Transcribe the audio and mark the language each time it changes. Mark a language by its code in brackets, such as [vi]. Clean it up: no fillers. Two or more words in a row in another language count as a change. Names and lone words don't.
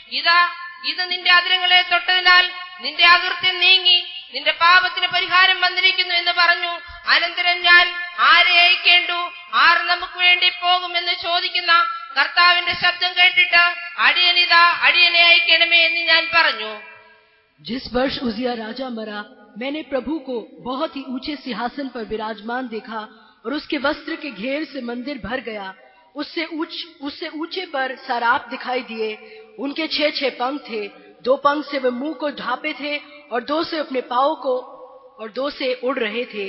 [ml] ഇത് നിന്റെ അതിരങ്ങളെ തൊട്ടതിനാൽ നിന്റെ അകൃത്യം നീങ്ങി, നിന്റെ പാപത്തിന് പരിഹാരം വന്നിരിക്കുന്നു എന്ന് പറഞ്ഞു. അനന്തരം ഞാൻ ആരെ അയക്കേണ്ടു, ആർ നമുക്ക് വേണ്ടി പോകുമെന്ന് ചോദിക്കുന്ന കർത്താവിന്റെ ശബ്ദം കേട്ടിട്ട് അടിയനിതാ, അടിയനെ അയക്കണമേ എന്ന് ഞാൻ പറഞ്ഞു. [hi] जिस वर्ष उजिया राजा मरा, मैंने प्रभु को बहुत ही ऊंचे सिंहासन पर विराजमान देखा और उसके वस्त्र के घेर से मंदिर भर गया. उससे ऊंचे पर सराप दिखाई दिए. उनके 6 पंख थे. 2 पंख से वे मुंह को ढांपे थे और 2 से अपने पांवों को और 2 से उड़ रहे थे.